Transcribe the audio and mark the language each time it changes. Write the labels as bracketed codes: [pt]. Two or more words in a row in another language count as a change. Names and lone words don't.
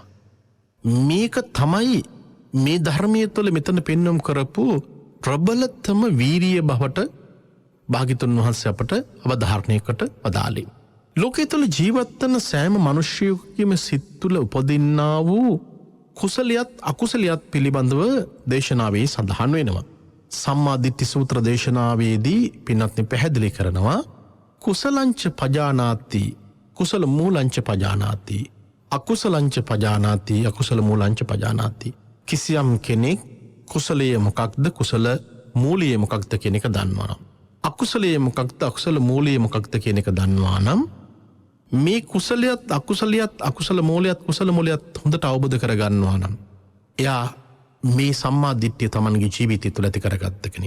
[si] මේක තමයි මේ ධර්මයේ තුළ මෙතන පෙන්වම් කරපු ප්‍රබලතම වීරිය බවට භාග්‍යවතුන් වහන්සේ අපට අවධාරණයකට වදාළේ. ලෝකයේ තුළ ජීවත් වන සෑම මිනිසෙකුගේම සිත් තුළ උපදින්නා වූ කුසලියත් අකුසලියත් පිළිබඳව දේශනාවේ සඳහන් වෙනවා. සම්මා දිට්ඨි සූත්‍ර දේශනාවේදී පින්වත්නි පැහැදිලි කරනවා [pi] කුසලංච පජානාති කුසල මූලංච පජානාති අකුසලංච පජානාති අකුසල මූලංච පජානාති. [si] කිසියම් කෙනෙක් කුසලයේ මොකක්ද, කුසල මූලයේ මොකක්ද කියන එක දන්නවා නම්, අකුසලයේ මොකක්ද, අකුසල මූලයේ මොකක්ද කියන එක දන්නවා නම්, මේ කුසලයත් අකුසලියත් අකුසල මූලයත් කුසල මූලයත් හොඳට අවබෝධ කරගන්නවා නම් එයා මේ සම්මා දිට්ඨිය Tamanගේ ජීවිතය තුළ ඇති කරගත්ත කෙනෙක්.